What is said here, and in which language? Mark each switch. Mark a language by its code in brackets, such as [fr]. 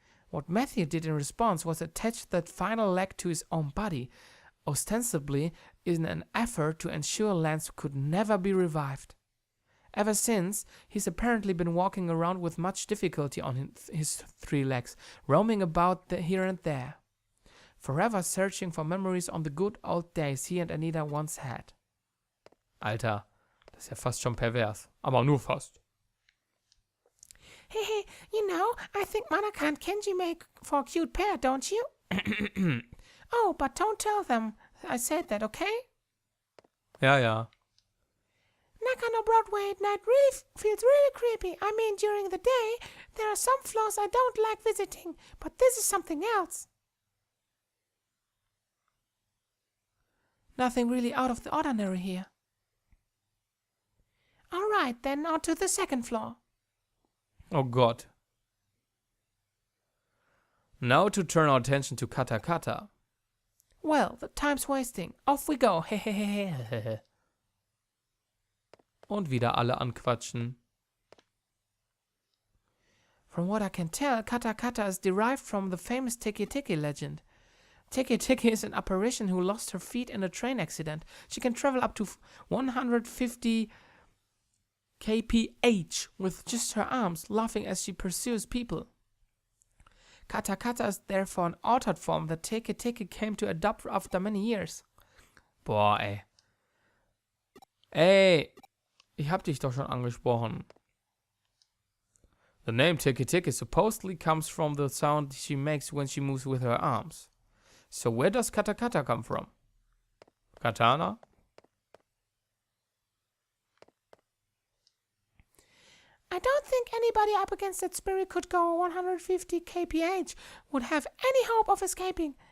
[en] What Matthew did in response was attach that final leg to his own body, ostensibly in an effort to ensure Lance could never be revived. Ever since, he's apparently been walking around with much difficulty on his 3 legs, roaming about here and there, forever searching for memories on the good old days he and Anita once had. [de] Alter, das ist ja fast schon pervers, aber nur fast. [en] Hey, you know, I think Manaka and Kenji make for a cute pair, don't you? Oh, but don't tell them I said that, okay? [de] Ja. [en] Nakano Broadway at night feels really creepy. I mean, during the day, there are some floors I don't like visiting, but this is something else. Nothing really out of the ordinary here. All right, then on to the second floor. Oh God. Now to turn our attention to Kata Kata. Well, the time's wasting. Off we go. Hehehehe. [de] Und wieder alle anquatschen. [en] From what I can tell, Kata Kata is derived from the famous Tiki Tiki legend. Tiki Tiki is an apparition who lost her feet in a train accident. She can travel up to 150 kph with just her arms, laughing as she pursues people. Kata Kata is therefore an altered form that Tiki Tiki came to adopt after many years. [de] Boah, ey. Ey, ich hab dich doch schon angesprochen. [en] The name Tiki Tiki supposedly comes from the sound she makes when she moves with her arms. So where does Kata Kata come from? Katana? I don't think anybody up against that spirit could go 150 kph would have any hope of escaping.